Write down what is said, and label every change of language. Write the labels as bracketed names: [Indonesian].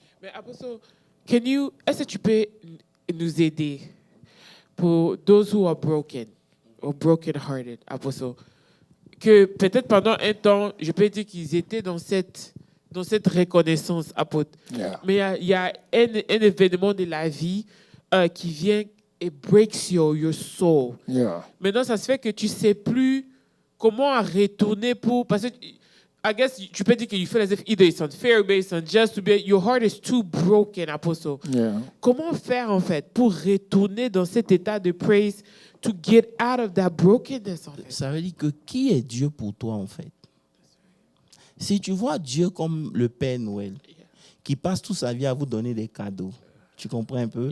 [French] Mais Apostle, est-ce que tu peux nous aider pour [English] those who are broken or broken-hearted, [French] Apostle, que peut-être pendant un temps, je peux dire qu'ils étaient dans cette reconnaissance, apôtre. Yeah. Mais il y a un événement de la vie qui vient et [English] breaks your soul. Yeah. [French] Maintenant, ça se fait que tu ne sais plus comment retourner pour... Parce que, [English] I guess, [French] tu peux dire que [English] you feel as if either it's unfair, but it's unjust, to be, your heart is too broken, Apostle. Yeah. [French] Comment faire, en fait, pour retourner dans cet état de praise, [English] to get out of that brokenness, [French] en fait? Ça veut dire que qui est Dieu pour toi, en fait? Si tu vois Dieu comme le Père Noël, qui passe toute sa vie à vous donner des cadeaux, tu comprends un peu?